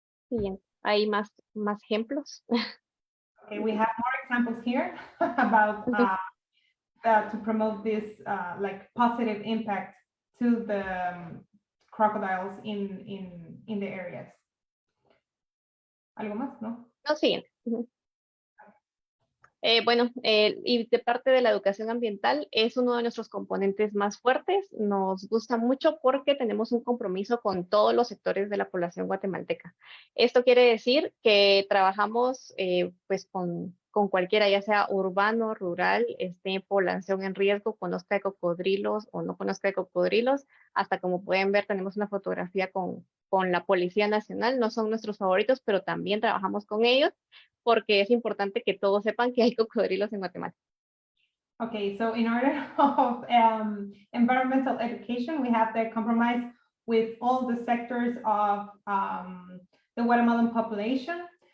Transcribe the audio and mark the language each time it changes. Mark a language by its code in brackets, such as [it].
[es] Bien, hay más ejemplos. [en] Okay, we have more examples here about to promote this like positive impact to the crocodiles in the areas. [es] ¿Algo más? No. No, siguiente. Bueno, y de parte de la educación ambiental es uno de nuestros componentes más fuertes. Nos gusta mucho porque tenemos un compromiso con todos los sectores de la población guatemalteca. Esto quiere decir que trabajamos pues con cualquiera, ya sea urbano, rural, población en riesgo, conozca de cocodrilos o no conozca de cocodrilos. Hasta como pueden ver, tenemos una fotografía con la Policía Nacional. No son nuestros favoritos, pero también trabajamos con ellos, porque es importante que todos sepan que hay cocodrilos en Guatemala. [en] Okay, so in order of environmental education, we have the compromise with all the sectors of the Guatemalan population.